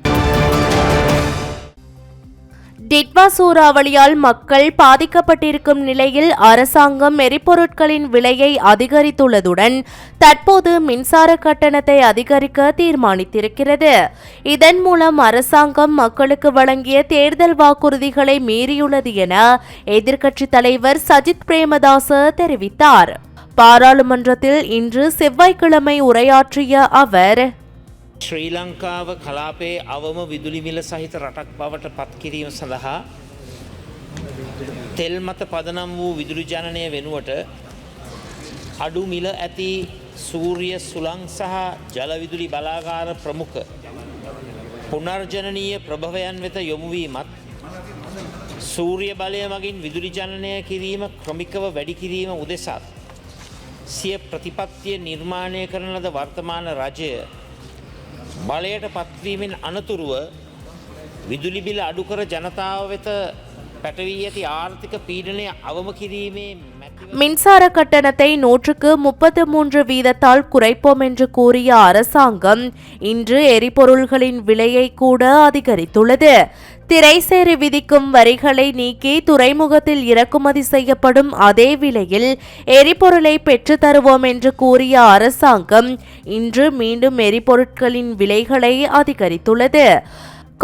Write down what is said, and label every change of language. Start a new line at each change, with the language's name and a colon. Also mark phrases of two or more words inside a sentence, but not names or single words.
Tamil: டிட்வா சூறாவளியால் மக்கள் பாதிக்கப்பட்டிருக்கும் நிலையில் அரசாங்கம் எரிபொருட்களின் விலையை அதிகரித்துள்ளதுடன் தற்போது மின்சார கட்டணத்தை அதிகரிக்க தீர்மானித்திருக்கிறது. இதன் மூலம் அரசாங்கம் மக்களுக்கு வழங்கிய தேர்தல் வாக்குறுதிகளை மீறியுள்ளது என எதிர்க்கட்சித் தலைவர் சஜித் பிரேமதாச தெரிவித்தார். பாராளுமன்றத்தில் இன்று செவ்வாய்க்கிழமை உரையாற்றிய அவர்
Sinhala: ශ්‍රී ලංකාව කලාපයේ අවම විදුලි මිල සහිත රටක් බවට පත් කිරීම සඳහා තෙල් මත පදනම් වූ විදුලි ජනනය වෙනුවට අඩු මිල ඇති සූරිය සුළං සහ ජල විදුලි බලාගාර ප්‍රමුඛ පුනර්ජනනීය ප්‍රභවයන් වෙත යොමු වීමත් සූරිය බලය මගින් විදුලි ජනනය කිරීම ක්‍රමිකව වැඩි කිරීම උදෙසා සිය ප්‍රතිපත්තිය නිර්මාණය කරන ලද වර්තමාන රජය බලයට පත්වීමෙන් අනතුරුව විදුලි බිල අඩු කර ජනතාව වෙත පැටවී ඇති ආර්ථික පීඩනය අවම කිරීමේ
Tamil: மின்சார கட்டணத்தை 133 வீதத்தால் குறைப்போம் என்று கூறிய அரசாங்கம் இன்று எரிபொருள்களின் விலையை கூட அதிகரித்துள்ளது. திரைசேரி விதிக்கும் வரிகளை நீக்கி துறைமுகத்தில் இறக்குமதி செய்யப்படும் அதே விலையில் எரிபொருளை பெற்றுத் தருவோம் என்று கூறிய அரசாங்கம் இன்று மீண்டும் எரிபொருட்களின் விலைகளை அதிகரித்துள்ளது.